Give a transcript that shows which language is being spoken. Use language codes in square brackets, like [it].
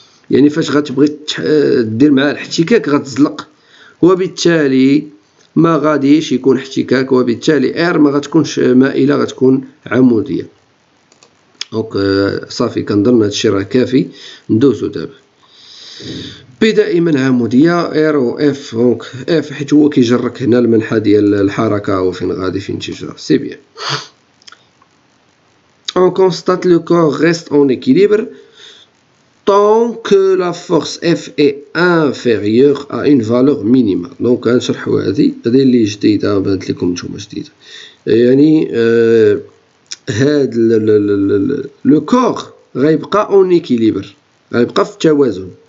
[ar] يعني فاش غتبغي دير مع الاحتكاك غتزلق، وبالتالي ما غاديش يكون احتكاك، وبالتالي ار ما غتكونش مائله، غتكون عموديه. دونك صافي كنظن هادشي راه كافي. ندوزو دابا بي دائما عموديه، ار و اف. دونك اف حيت هو كيجرك هنا المنحى ديال الحركه وفين غادي فين تيجرى. [fr] سي بيان. On constate le corps reste en équilibre tant que la force F est inférieure à une valeur minimale. [ar] Donc غنشرحوا هذه اللي جديده بانت لكم نتوما جديده. يعني هاد لو كور غيبقى [fr] اون ايكيليبر، [ar] غيبقى في التوازن.